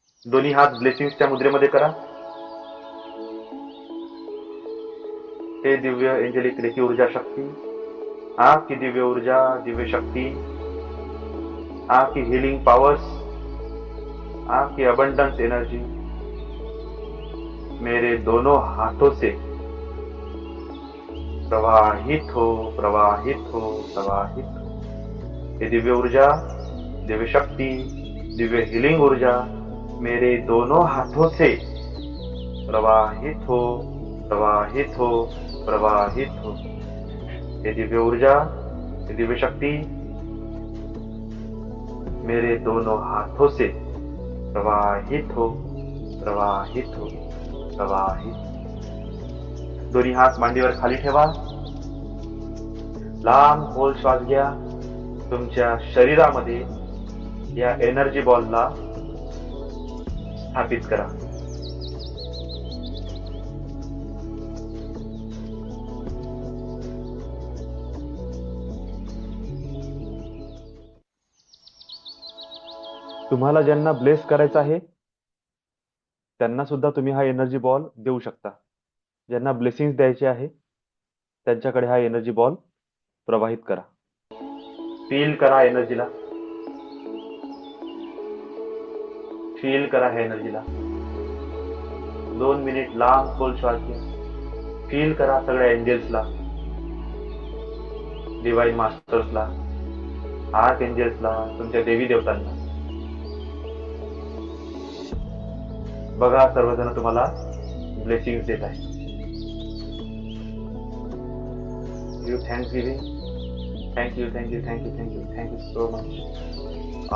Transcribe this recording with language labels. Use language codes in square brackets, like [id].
[mr] दोन्ही हात ब्लेसिंग्सच्या मुद्रेमध्ये करा। [hi] हे दिव्य एंजेलिक रेकी ऊर्जा शक्ति, आपकी दिव्य ऊर्जा, दिव्य शक्ति, आपकी हीलिंग पावर्स, आपकी अबंडेंस एनर्जी मेरे दोनों हाथों से प्रवाहित हो, प्रवाहित हो, प्रवाहित हो। ये दिव्य ऊर्जा, दिव्य शक्ति, दिव्य हीलिंग ऊर्जा मेरे दोनों हाथों से प्रवाहित हो, प्रवाहित हो, प्रवाहित हो। ये दिव्य ऊर्जा, ये दिव्य शक्ति मेरे दोनों हाथों से प्रवाहित हो, प्रवाहित हो, प्रवाहित। [mr] दोन्ही हात मांडीवर खाली ठेवा। लांब खोल श्वास घ्या। तुमच्या शरीरामध्ये या एनर्जी बॉलला स्थापित करा। तुम्हाला ज्यांना ब्लेस करायचं आहे त्यांना सुद्धा तुम्ही हा एनर्जी बॉल देऊ शकता। ज्यांना ब्लेसिंग्स द्यायचे आहे त्यांच्याकडे हा एनर्जी बॉल प्रवाहित करा। फील करा एनर्जीला, फील करा ह्या एनर्जीला। 2 मिनिट लांब खोल श्वास घ्या। फील करा सगळ्या एंजल्सला, डिवाइन मास्टर्सला, आर्क एंजल्सला, तुमच्या देवी देवतांना। बघा सर्वजण तुम्हाला ब्लेसिंग्स देत आहे। [en] You thanks giving, thank you, thank you, thank you, thank you, thank you so much.